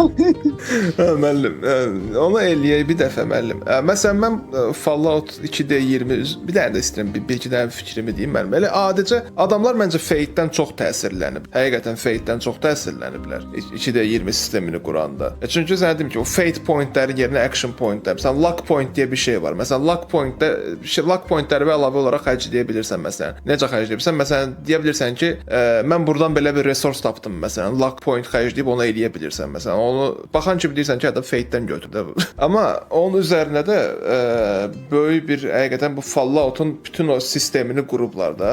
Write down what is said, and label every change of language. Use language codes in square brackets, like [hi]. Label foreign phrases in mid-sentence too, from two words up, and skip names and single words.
[az] Müəllim, onu eləyək bir dəfə müəllim. Məsələn mən Fallout 2D 20 bir dənə də istəyirəm, bir-iki dənə fikrimi deyim müəllim. Elə adicə adamlar məncə Fate-dən çox təsirlənib. Həqiqətən Fate-dən çox təsirləniblər. 2D 20 sistemini quranda. Çünki sən dedim ki, o [en] Fate point-lərin [az] yerinə [en] action point-lər. [az] Məsələn, [en] luck point [az] deyə bir şey var. Məsələn, [en] luck lock point-ləri [az] əlavə olaraq xərcləyə bilirsən məsələn. Necə xərcləyə bilirsən? Məsələn, deyə bilirsən ki, mən burdan belə bir resurs tapdım məsələn. [en] Lock point [az] xərcləyib onu eləyə bilirsən məsələn. Onu baxan kimi deyirsən ki, hətta Fate-dən götürdü. Amma onun üzərinə də böyük bir həqiqətən bu Fallout-un bütün o sistemini qurublar da.